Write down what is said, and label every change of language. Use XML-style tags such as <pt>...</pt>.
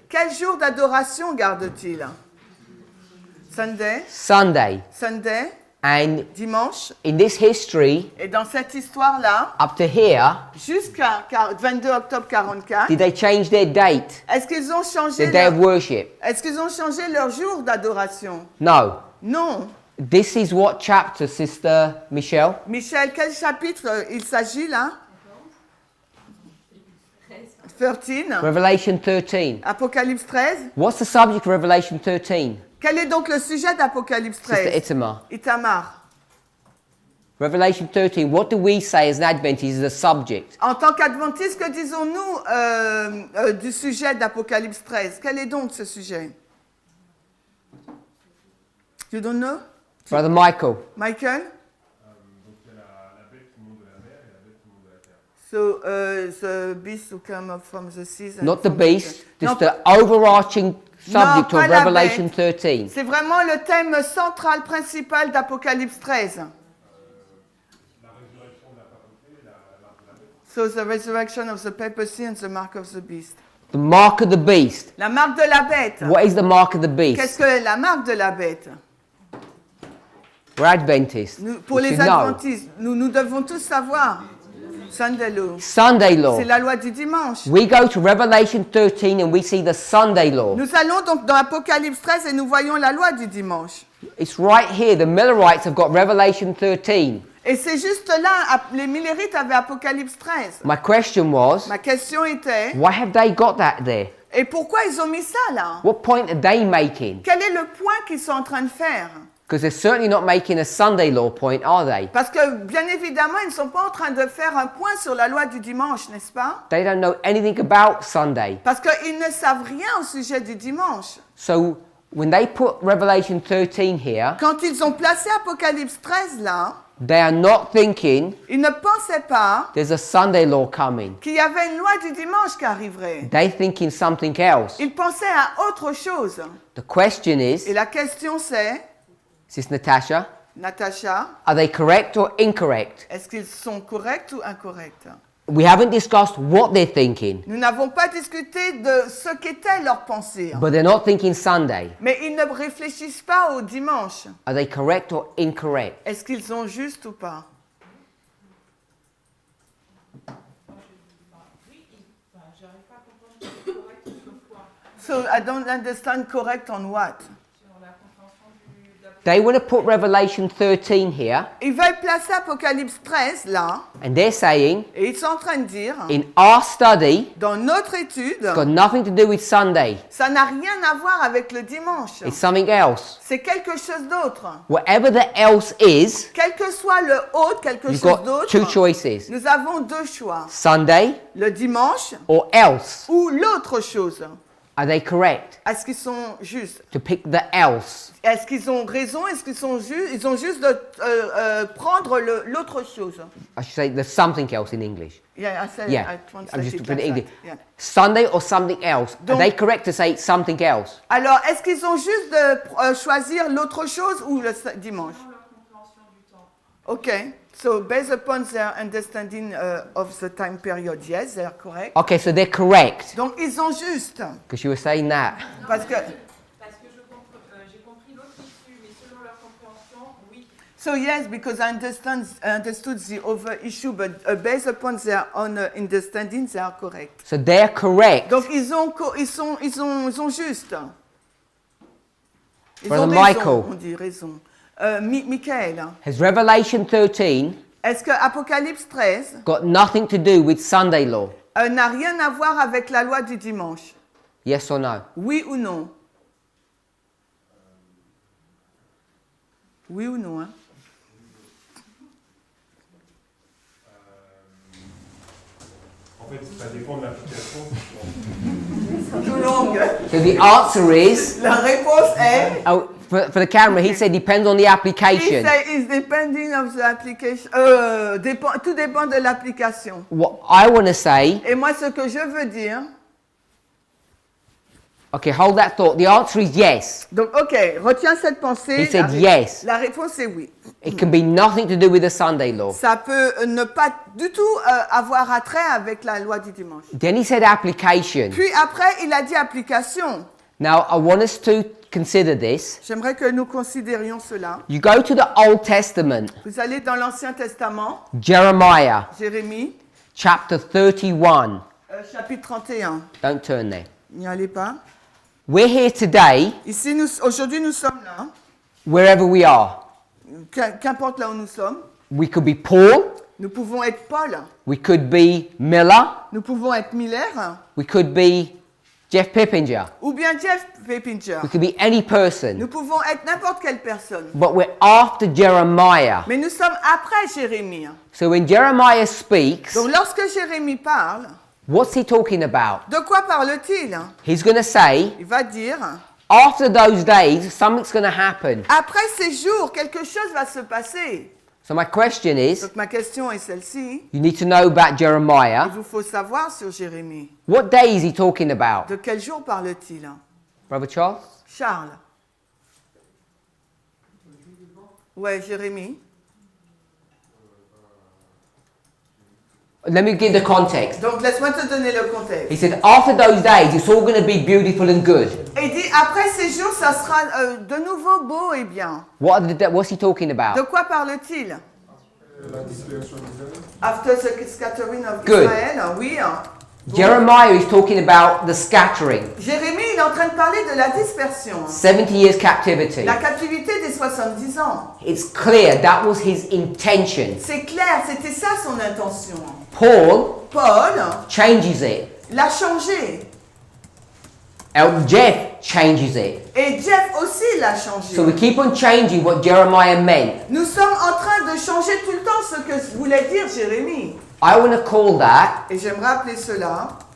<fr>Quel jour d'adoration gardent-ils? Sunday,</fr> <en>Sunday. Sunday And</en> <fr>dimanche.</fr> <en>in this history,</en> <fr>Et dans cette histoire-là,</fr> <en>up to here,</en> <fr>jusqu'à 22 octobre 44,</fr> <en>did they change their date,</en> <fr>est-ce qu'ils ont changé</fr> <en>their day of worship?</en> <fr>leur jour d'adoration?</fr> <en>No.</en> <fr>Non.</fr> <en>This is what chapter, Sister Michelle?</en> <fr>Michel, quel chapitre il s'agit là?</fr> <en>13. Revelation 13.</en> <fr>Apocalypse 13.</fr> <en>What's the subject of Revelation 13?</en> <fr>Quel est donc le sujet d'Apocalypse</fr> <en>Sister</en> <fr>13?</fr> <en>Itamar. Itamar. Revelation 13, what do we say as an Adventist is the subject?</en> <fr>En tant qu'adventistes, que disons-nous du sujet d'Apocalypse 13? Quel est donc ce sujet?</fr> <en>You don't know? Brother Michael. Michael?</en> <fr>Donc il y a la bête qui monte de la mer et la bête qui monte de la terre.</fr> <en>So, the beast who came up from the seas. and Not the from beast,</en> <fr>Non,</fr> <en>just the overarching subject</en> <fr>pas</fr> <en>of</en> <fr>la</fr> <en>Revelation</en> <fr>bête.</fr> <en>13.</en> <fr>C'est vraiment le thème central, principal d'Apocalypse 13. La résurrection de la papauté et la marque de la bête.</fr> <en>So, the resurrection of the papacy and the mark of the beast. The mark of the beast.</en> <fr>La marque de la bête.</fr> <en>What is the mark of the</en> <fr>Qu'est-ce</fr> <en>beast?</en> <fr>que est la marque de la bête?</fr> <en>We're Adventists.</en> <fr>Pour</fr> <en>We</en> <fr>les</fr> <en>should know.</en> <fr>adventistes, nous devons tous savoir.</fr> <en>Sunday law. Sunday law.</en> <fr>C'est la loi du dimanche.</fr> <en>We go to Revelation 13 and we see the Sunday law.</en> <fr>Nous allons donc dans Apocalypse 13 et nous voyons la loi du dimanche.</fr> <en>It's right here. The Millerites have got Revelation 13.</en> <fr>Et c'est juste là, les Millerites avaient Apocalypse 13.</fr> <en>My question was,</en> <fr>Ma question était,</fr> <en>why have they got that there?</en> <fr>et pourquoi ils ont mis ça là?</fr> <en>What point are they making?</en> <fr>Quel est le point qu'ils sont en train de faire?</fr> <en>Because they're certainly not making a Sunday law point, are they?</en> <fr>Parce que bien évidemment, ils ne sont pas en train de faire un point sur la loi du dimanche, n'est-ce pas?</fr> <en>They don't know anything about Sunday.</en> <fr>Parce qu'ils ne savent rien au sujet du dimanche.</fr> <en>So when they put Revelation 13 here,</en> <fr>Quand ils ont placé Apocalypse 13 là,</fr> <en>they are not thinking</en> <fr>ils ne pensaient pas</fr> <en>there's a Sunday law coming.</en> <fr>qu'il y avait une loi du dimanche qui arriverait.</fr> <en>They're thinking something else.</en> <fr>Ils pensaient à autre chose.</fr> <en>The question</en> <fr>Et</fr> <en>is,</en> <fr>la question c'est,</fr> <en>Sis Natasha,</en> <fr>Natacha,</fr> <en>are they correct or incorrect?</en> <fr>est-ce qu'ils sont corrects ou incorrects?</fr> <en>We haven't discussed what they're thinking,</en> <fr>Nous n'avons pas discuté de ce qu'était leur pensée.</fr> <en>but they're not thinking Sunday.</en> <fr>Mais ils ne réfléchissent pas au dimanche.</fr> <en>Are they correct or incorrect?</en> <fr>Est-ce qu'ils sont justes ou pas? J'arrive pas à comprendre si c'est correct sur quoi.</fr> <en>So I don't understand correct on what.</en> <fr>Sur la compréhension</fr> <en>They want to put Revelation 13 here,</en> <fr>Ils veulent placer Apocalypse 13 là,</fr> <en>and they're saying,</en> <fr>et ils sont en train de dire,</fr> <en>in our study,</en> <fr>dans notre étude,</fr> <en>it's got nothing to do with Sunday.</en> <fr>ça n'a rien à voir avec le dimanche.</fr> <en>It's something else.</en> <fr>C'est quelque chose d'autre.</fr> <en>Whatever the else is,</en> <fr>Quel que soit le autre, quelque</fr> <en>you've</en> <fr>chose</fr> <en>got two</en> <fr>d'autre,</fr> <en>choices.</en> <fr>nous avons deux choix.</fr> <en>Sunday</en> <fr>Le dimanche</fr> <en>or else.</en> <fr>ou l'autre chose.</fr> <en>Are they correct?</en> <fr>Est-ce qu'ils sont justes?</fr> <en>To pick the else.</en> <fr>Est-ce qu'ils ont raison? Est-ce qu'ils sont justes? Ils ont juste de prendre l'autre chose.</fr> <en>I should say there's something else in English. Yeah, I said, Yeah, I I'm translate just it putting it like in that. Yeah. Sunday or something else. Are</en> <fr>Donc-</fr> <en>they correct to say something else?</en> <fr>Alors, est-ce qu'ils ont juste de choisir l'autre chose ou le dimanche? Dans leur compréhension du temps.</fr> <en>Okay, so based upon their understanding of the time period, yes, they are correct. Okay, so they're correct.</en> <fr>Donc, ils ont juste.</fr> <en>Because you were saying that.</en> <fr>Parce que, Parce que j'ai compris l'autre issue, mais selon leur compréhension, oui.</fr> <en>so yes, because I understood the other issue, but based upon their own understanding, they are correct. So they're correct.</en> <fr>Donc, ils ont juste. Ils</fr> <en>Brother</en> <fr>ont raison,</fr> <en>Michael.</en> <fr>on dit raison. Michael,</fr> <en>Has Revelation 13</en> <fr>est-ce que Apocalypse 13</fr> <en>got nothing to do with Sunday law?</en> <fr>n'a rien à voir avec la loi du dimanche?</fr> <en>Yes or no?</en> <fr>Oui ou non? Oui ou non, hein? En fait, ça dépend de l'application. Tout longue.</fr> <en>So the answer is,</en> <fr>La réponse est,</fr> <en>oh, for the camera, he said depends on the</en> <fr>il</fr> <en>application. say it's depending of the application.</en> <fr>Tout dépend de l'application.</fr> <en>What I want to say,</en> <fr>Et moi, ce que je veux dire,</fr> <en>okay, hold that thought. The answer is yes.</en> <fr>donc, ok, retiens cette pensée.</fr> <en>He said</en> <fr>la,</fr> <en>yes.</en> <fr>la réponse est oui.</fr> <en>It can be nothing to do with the Sunday law.</en> <fr>Ça peut ne pas du tout avoir attrait avec la loi du dimanche.</fr> <en>Then he said application.</en> <fr>Puis après, il a dit application.</fr> <en>Now, I want us to consider this.</en> <fr>J'aimerais que nous considérions cela.</fr> <en>You go to the Old Testament,</en> <fr>Vous allez dans l'Ancien Testament,</fr> <en>Jeremiah</en> <fr>Jérémie,</fr> <en>chapter 31.</en> <fr>chapitre 31.</fr> <en>Don't turn there.</en> <fr>N'y allez pas.</fr> <en>We're here today,</en> <fr>Ici, aujourd'hui, nous sommes là.</fr> <en>wherever we are.</en> <fr>Qu'importe là où nous sommes.</fr> <en>We could be Paul,</en> <fr>Nous pouvons être Paul.</fr> <en>we could be Miller,</en> <fr>Nous pouvons être Miller.</fr> <en>we could be Jeff Pippinger,</en> <fr>Ou bien Jeff Peppinger.</fr> <en>we could be any person.</en> <fr>Nous pouvons être n'importe quelle personne.</fr> <en>But we're after Jeremiah.</en> <fr>Mais nous sommes après Jérémie.</fr> <en>So when Jeremiah speaks,</en> <fr>Donc lorsque Jérémie parle,</fr> <en>what's he talking about?</en> <fr>de quoi parle-t-il?</fr> <en>He's going to say,</en> <fr>Il va dire,</fr> <en>after those days, something's going to happen.</en> <fr>après ces jours, quelque chose va se passer.</fr> <en>So my question is,</en> <fr>Donc ma question est celle-ci.</fr> <en>you need to know about</en> <fr>Il</fr> <en>Jeremiah.</en> <fr>vous faut savoir sur Jérémie.</fr> <en>What day is he talking about?</en> <fr>De quel jour parle-t-il?</fr> <en>Brother Charles?</en> <fr>Charles. Ouais, Jérémie.</fr> <en>Let me give the context.</en> <fr>Donc laisse-moi te donner le contexte.</fr> <en>He said, after those days, it's all going to be beautiful and good.</en> <fr>Et il dit, après ces jours, ça sera de nouveau beau et bien.</fr> <en>What's he talking</en> <fr>De</fr> <en>about?</en> <fr>quoi parle-t-il? La dispersion d'Israël.</fr> <en>After the scattering of Good. Israel, oui. Jeremiah is talking about the scattering,</en> <fr>Jérémie, il est en train de parler de la dispersion.</fr> <en>70 years captivity.</en> <fr>La captivité des 70 ans.</fr> <en>It's clear that was his intention.</en> <fr>C'est clair, c'était ça son intention.</fr> <en>Paul</en> <fr>Paul</fr> <en>changes it.</en> <fr>l'a changé.</fr> <en>Jeff changes it.</en> <fr>Et Jeff aussi l'a changé.</fr> <en>So we keep on changing what Jeremiah meant.</en> <fr>Nous sommes en train de changer tout le temps ce que voulait dire Jérémie.</fr> <en>I want to call that</en> <fr>Et j'aimerais appeler cela</fr>